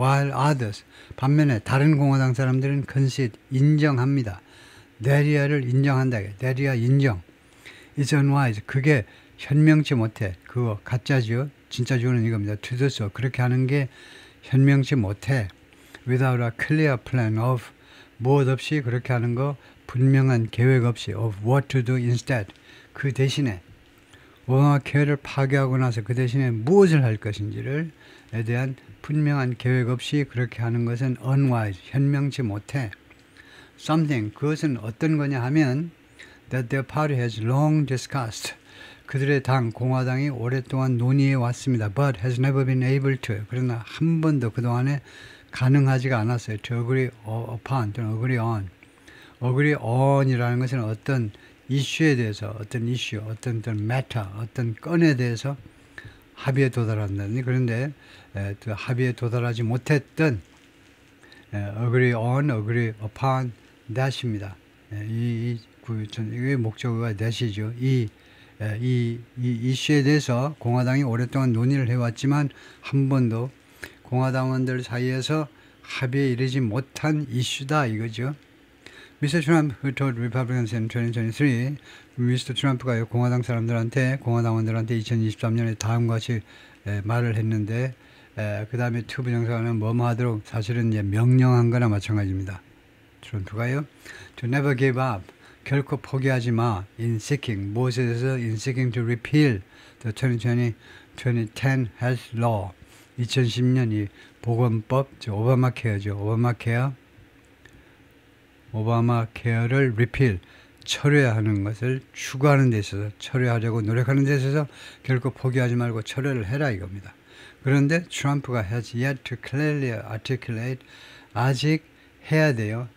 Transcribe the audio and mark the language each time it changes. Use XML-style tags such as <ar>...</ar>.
<en>While others,</en> <ko>반면에 다른 공화당 사람들은 concede, 인정합니다. 내리아를 인정한다. 내리아 인정.</ko> <en>It's unwise.</en> <ko>그게 현명치 못해. 그거 가짜지요. 진짜 주는 이겁니다.</ko> <en>To do so.</en> <ko>그렇게 하는 게 현명치 못해.</ko> <en>Without a clear plan of</en> <ko>무엇 없이 그렇게 하는 거 분명한 계획 없이</ko> <en>of what to do instead.</en> <ko>그 대신에 오바마 케어를 파괴하고 나서 그 대신에 무엇을 할 것인지에 대한 분명한 계획 없이 그렇게 하는 것은 unwise, 현명치 못해.</ko> <en>Something,</en> <ko>그것은 어떤 거냐 하면</ko> <en>that their party has long discussed.</en> <ko>그들의 당, 공화당이 오랫동안 논의해 왔습니다.</ko> <en>But has never been able to.</en> <ko>그러나 한 번도 그동안에 가능하지가 않았어요.</ko> <en>To agree upon,</en> <ko>또는</ko> <en>agree on.</en> <ko>agree on이라는 것은 어떤 이슈에 대해서, 어떤 matter, 어떤 건에 대해서 합의에 도달한다니. 그런데 또 합의에 도달하지 못했던 agree on, agree upon that입니다. 이게 목적어가 that이죠. 이 이슈에 대해서 공화당이 오랫동안 논의를 해왔지만 한 번도 공화당원들 사이에서 합의에 이르지 못한 이슈다 이거죠. 미스터 트럼프</ko> <en>who told Republicans in 2023,</en> <ko>미스터 트럼프가 공화당원들한테 2023년에 다음과 같이 말을 했는데 그 다음에 투부 정상은 뭐뭐 하도록 사실은 이제 명령한 거나 마찬가지입니다. 트럼프가요.</ko> <en>To never give up.</en> <ko>결코 포기하지 마.</ko> <en>In seeking.</en> <ko>무엇에 대해서</ko> <en>in seeking to repeal the 2010 health law.</en> <ko>2010년 이 보건법, 오바마 케어죠. 오바마 케어를 repeal, 철회하는 것을 추구하는 데 있어서 철회하려고 노력하는 데 있어서 결코 포기하지 말고 철회를 해라 이겁니다. 그런데 트럼프가</ko> <en>has yet to clearly articulate,</en> <ko>아직 해야 돼요.</ko>